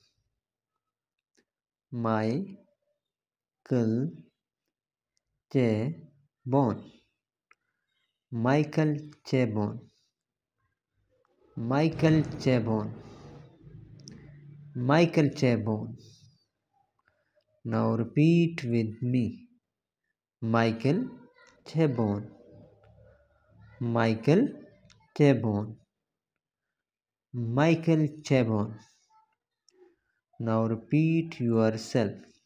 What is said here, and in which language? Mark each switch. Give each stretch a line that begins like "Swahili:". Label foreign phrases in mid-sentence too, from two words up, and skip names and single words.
English: Michael Chabon. Michael Chabon. Michael Chabon. Michael Chabon. Now repeat with me. Michael Chabon. Michael Chabon. Michael Chabon. Now repeat yourself.